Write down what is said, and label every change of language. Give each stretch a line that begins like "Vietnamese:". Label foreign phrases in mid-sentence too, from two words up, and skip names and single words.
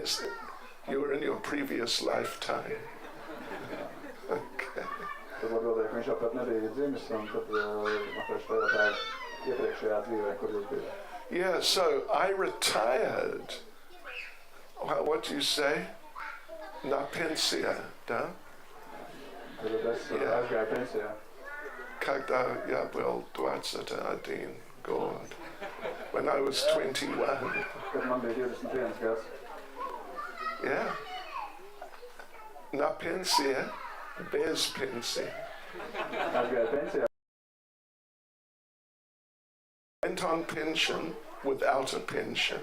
English: You were in your previous lifetime. Okay. Yeah, so I retired. What do you say?
Russian: На пенсия, да? Yeah. Когда я был 21 год.
English: When I was 21. Yeah.
Russian: На пенсия, без пенсия.
English: Went on pension without a pension.